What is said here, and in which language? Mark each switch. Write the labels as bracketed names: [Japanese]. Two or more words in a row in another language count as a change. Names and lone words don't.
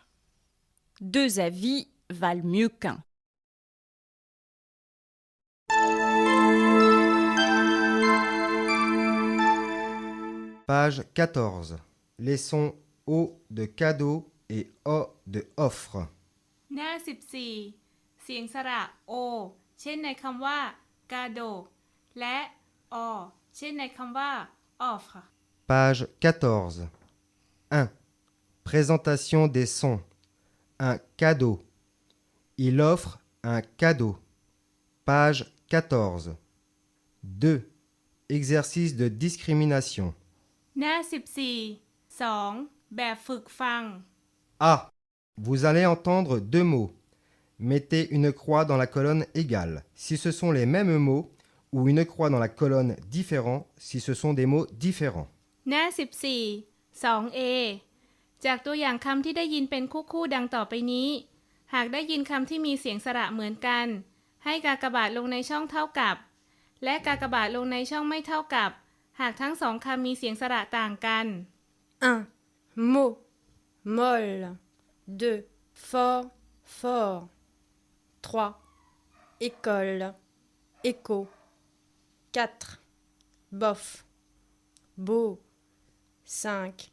[French] 2 avis valent mieux qu'un. Page 14. Les sons O de cadeau et O de offre. [Thai] หน้า 14 เสียงสระ O เช่นในคำว่า cadeau และ O เช่นในคำว่า offre. [French] Page 14. 1. Présentation des sons. Un cadeau. Il offre un cadeau. Page 14. 2. Exercice de discrimination. [Thai] หน้า 14 2 แบบฝึกฟัง [French] A. Vous allez entendre 2 mots. Mettez une croix dans la colonne égale si ce sont les mêmes mots ou une croix dans la colonne différent si ce sont des mots différents. [Thai] หน้า 14 2A จากตัวอย่างคำที่ได้ยินเป็นคู่ๆดังต่อไปนี้ หากได้ยินคำที่มีเสียงสระเหมือนกัน ให้กากบาทลงในช่องเท่ากับ และกากบาทลงในช่องไม่เท่ากับ หากทั้งสองคำมีเสียงสระต่างกัน [French] 1. Mot, molle. 2. Fort, fort. 3. École, écho. 4. Bof, beau. 5.